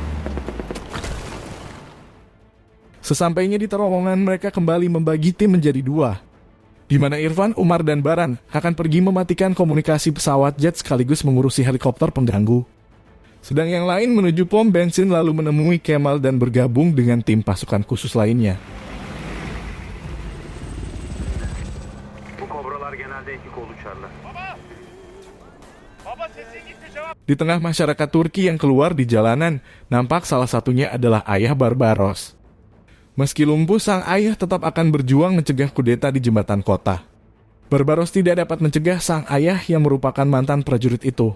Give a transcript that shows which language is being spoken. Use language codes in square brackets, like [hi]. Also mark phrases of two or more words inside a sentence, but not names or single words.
[id] Sesampainya di terowongan, mereka kembali membagi tim menjadi dua, di mana Irfan, Umar, dan Baran akan pergi mematikan komunikasi pesawat jet sekaligus mengurusi helikopter pengganggu. Sedang yang lain menuju pom bensin lalu menemui Kemal dan bergabung dengan tim pasukan khusus lainnya. [tr] Bu kobralar genelde iki kol uçarlar. [id] Di tengah masyarakat Turki yang keluar di jalanan, nampak salah satunya adalah ayah Barbaros. Meski lumpuh, sang ayah tetap akan berjuang mencegah kudeta di jembatan kota. Barbaros tidak dapat mencegah sang ayah yang merupakan mantan prajurit itu.